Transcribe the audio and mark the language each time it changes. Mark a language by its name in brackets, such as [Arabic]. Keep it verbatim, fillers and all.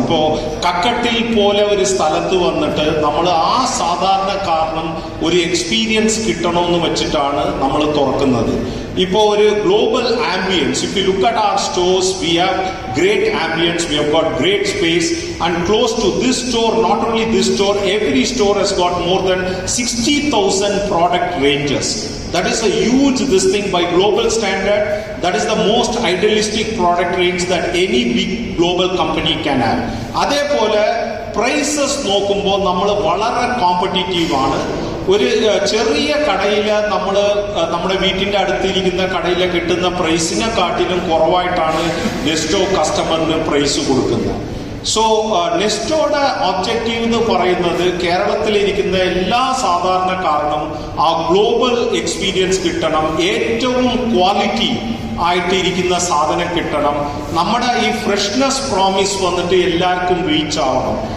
[Malayalam] ഇപ്പോൾ കക്കട്ടിൽ പോലെ ഒരു സ്ഥലത്ത് വന്നിട്ട് നമ്മൾ ആ സാധാരണക്കാരനും ഒരു എക്സ്പീരിയൻസ് കിട്ടണമെന്ന് വെച്ചിട്ടാണ് നമ്മൾ തുറക്കുന്നത്. ഇപ്പോൾ ഒരു [English] Global ambience, if you look at our stores we have great ambience, we have got great space and close to this store, not only this store, every store has got more than sixty thousand product ranges. That is a huge this thing by global standard. That is the most idealistic product range that any big global company can have. [Malayalam] അതേപോലെ prices നോക്കുമ്പോൾ നമ്മൾ വളരെ കോമ്പറ്റീറ്റീവാണ്. ഒരു ചെറിയ കടയിൽ നമ്മൾ നമ്മുടെ വീട്ടിൻ്റെ അടുത്തിരിക്കുന്ന കടയിൽ കിട്ടുന്ന പ്രൈസിനെ കാട്ടിലും കുറവായിട്ടാണ് നെസ്റ്റോ കസ്റ്റമറിന് പ്രൈസ് കൊടുക്കുന്നത്. സോ നെസ്റ്റോയുടെ ഒബ്ജക്റ്റീവ് എന്ന് പറയുന്നത് കേരളത്തിലിരിക്കുന്ന എല്ലാ സാധാരണക്കാരനും ആ ഗ്ലോബൽ എക്സ്പീരിയൻസ് കിട്ടണം, ഏറ്റവും ക്വാളിറ്റി ആയിട്ടിരിക്കുന്ന സാധനം കിട്ടണം, നമ്മുടെ ഈ ഫ്രഷ്നെസ് പ്രോമിസ് വന്നിട്ട് എല്ലാവർക്കും റീച്ച് ആവണം.